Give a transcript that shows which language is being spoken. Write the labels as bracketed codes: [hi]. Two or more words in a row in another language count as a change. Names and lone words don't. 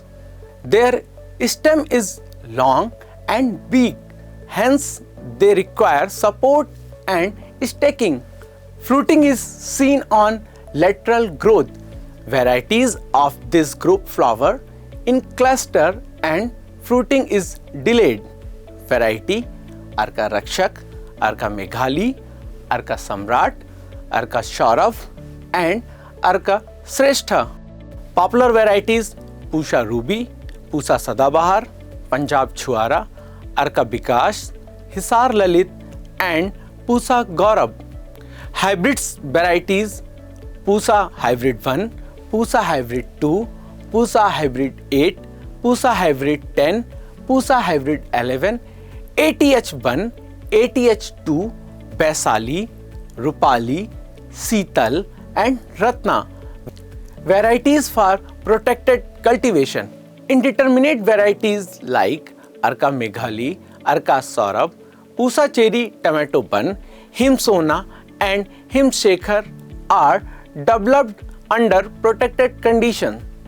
[en] Their stem is long and big, hence they require support and staking. Fruiting is seen on lateral growth. Varieties of this group flower in cluster and fruiting is delayed. Variety Arka Rakshak, Arka Meghali, Arka Samrat, Arka Shaurav, and Arka Srestha. Popular varieties Pusha Ruby, Pusa Sadabahar, Punjab Chuara, Arka Bikash, Hisar Lalit and Pusa Gaurav. Hybrids varieties Pusa Hybrid 1, Pusa Hybrid 2, Pusa Hybrid 8, Pusa Hybrid 10, Pusa Hybrid 11, ATH1, ATH2, Baisali, Rupali, Seetal and Ratna. Varieties for protected cultivation. Indeterminate varieties like Arka Meghali, Arka Saurabh, Pusa Cherry Tomato Bun, Him Sona and Him Shekhar are developed under protected conditions.